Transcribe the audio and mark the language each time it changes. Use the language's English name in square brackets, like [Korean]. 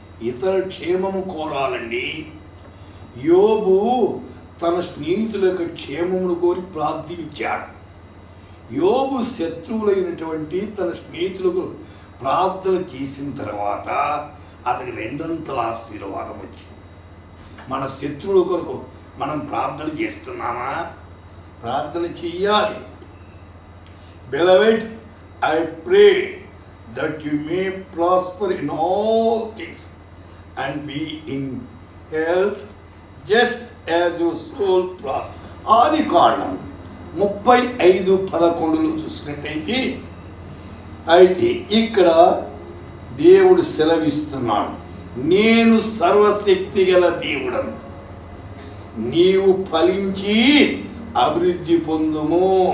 [Telugu] ఇతర క్షేమము కోరాలండి. యోబు తన స్నేహితుల యొక్క క్షేమమును కోరి ప్రార్థించాడు. యోబు శత్రువులైనటువంటి తన స్నేహితులకు ప్రార్థన చేసిన తర్వాత అతనికి 2 ఆశీర్వాదం వచ్చింది. మన శత్రువుల కొరకు మనం ప్రార్థన చేస్తున్నామా? ప్రార్థన చెయ్యాలి. [English] Beloved, I pray that you may prosper in all things and be in health just as your soul prospers. [Telugu] ఆదికాండం 35:11 చూసినట్టయితే అయితే ఇక్కడ దేవుడు సెలవిస్తున్నాడు, నేను సర్వశక్తి గల దేవుడను, నీవు ఫలించి అభివృద్ధి పొందుము.